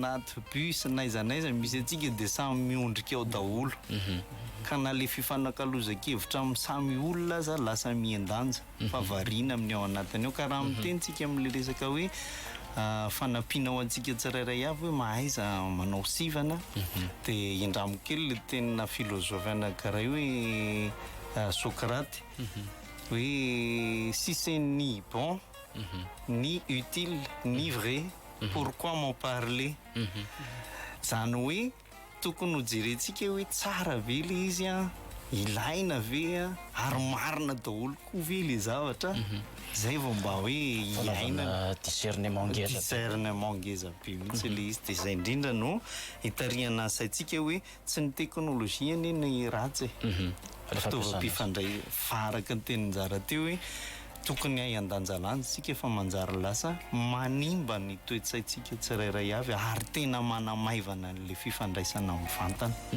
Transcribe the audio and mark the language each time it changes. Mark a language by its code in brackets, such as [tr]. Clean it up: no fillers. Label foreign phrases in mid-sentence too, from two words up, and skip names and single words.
[mg] anaty bus naiza misy atsika dia samy miondrika ao daholo ka na le fifanankalozan-kevitra amin'ny samy olona aza lasa mian-danja fa variana amin'ny ao anatiny ao ka raha miteny tsika amin'le resaka hoe fanampiana antsika tsirairay avy hoe mahaiza manao sivana dia indramo kely le tenina filozofy anankiray hoe Socrate hoe [fr] si c'est ni bon ni utile ni vrai pourquoi m'en parler [mg] zany hoe tokony ho jerentsika hoe tsara ve le izy ilaina ve ary marina daholo koa ve le zavatra zay vao mba hoe iaina discernement ngeza be mihitsy le izy dia zay indrindra no hitariana saintsika hoe tsy ny teknôlôzia anie ny ratsy fitaovam-pifandray faraka ny teninjara teo hoe tokony hay an-danjalanja sika efa manjary lasa manimba ny toetsaintsika tsirairay avy ary tena manamaivana n'le fifandraisana amin'ny vantana